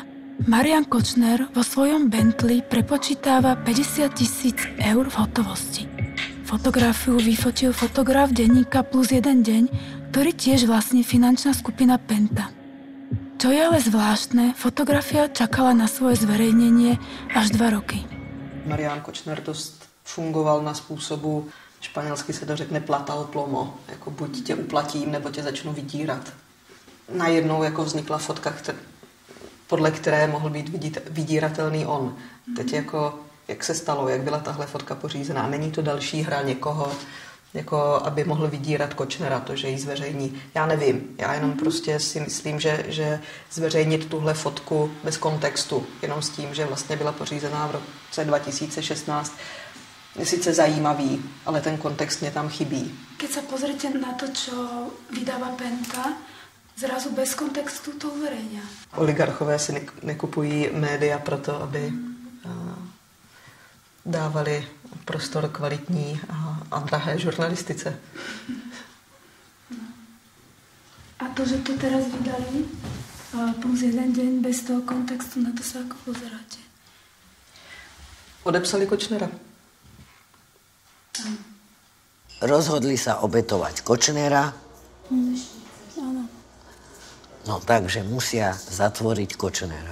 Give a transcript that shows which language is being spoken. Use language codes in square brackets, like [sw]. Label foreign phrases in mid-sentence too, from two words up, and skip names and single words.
[sk] Marián Kočner vo svojom Bentley prepočítava 50 000 eur v hotovosti. Fotografiu vyfotil fotograf denníka Plus 1 deň, ktorý tiež vlastní finančná skupina Penta. Čo je ale zvláštne, fotografia čakala na svoje zverejnenie až 2 roky. [cs] Marián Kočner dost fungoval na způsobu, španělsky se to řekne [es] plata o plomo, [cs] jako buď tě uplatím, nebo tě začnu vydírat. Najednou jako vznikla fotka, podle které mohl být vydíratelný on. Teď jako, jak se stalo, jak byla tahle fotka pořízená. Není to další hra někoho, jako aby mohl vydírat Kočnera, to, že ji zveřejní. Já nevím, já jenom prostě si myslím, že zveřejnit tuhle fotku bez kontextu, jenom s tím, že vlastně byla pořízená v roce 2016, je sice zajímavý, ale ten kontext mě tam chybí. [sk] Keď sa pozrite na to, čo vydáva Penta, zrazu bez kontextu to uverejňa. [cs] Oligarchové si nekupují média proto, aby dávali prostor kvalitní a drahé žurnalistice. [sk] A to, že to teraz vydali Plus 1 deň bez toho kontextu, na to sa ako pozeráte? [cs] Odepsali Kočnera. [sk] Rozhodli sa obetovať Kočnera. Áno. No takže musia zatvoriť Kočnera.